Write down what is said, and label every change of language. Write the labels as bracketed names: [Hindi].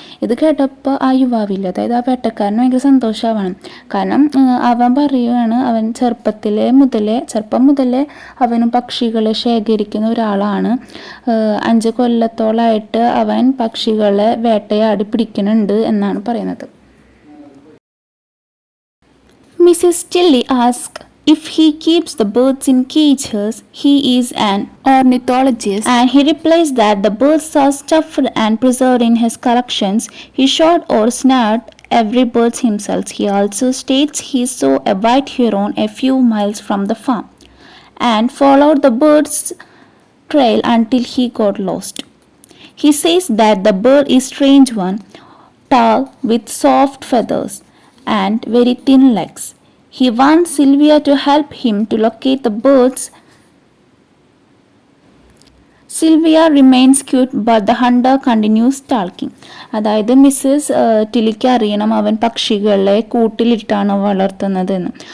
[Malayalam] ഇത് കേട്ടപ്പോൾ ആ യുവാവില്ല, അതായത് ആ വേട്ടക്കാരന് ഭയങ്കര സന്തോഷമാവണം. കാരണം അവൻ പറയുകയാണ്, അവൻ ചെറുപ്പം മുതലേ അവനും പക്ഷികളെ ശേഖരിക്കുന്ന ഒരാളാണ്. 5 കൊല്ലത്തോളമായിട്ട് അവൻ പക്ഷികളെ വേട്ടയാടി പിടിക്കുന്നുണ്ട് എന്നാണ് പറയുന്നത്. [English] Mrs Tilley ask if he keeps the birds in cages. He is an ornithologist and he replies that the birds are stuffed and preserved in his collections. He shot or snared every bird himself. He also states he saw a white heron a few miles from the farm and followed the bird's trail until he got lost. He says that the bird is a strange one, tall with soft feathers and very thin legs. He wants Sylvia to help him to locate the birds. Sylvia remains cute but the hunter continues talking. [Malayalam] അതായത് Mrs ടില്ലിക്ക് അറിയണം അവൻ പക്ഷികളെ കൂട്ടിലിട്ടാണ് വളർത്തുന്നതെന്ന്.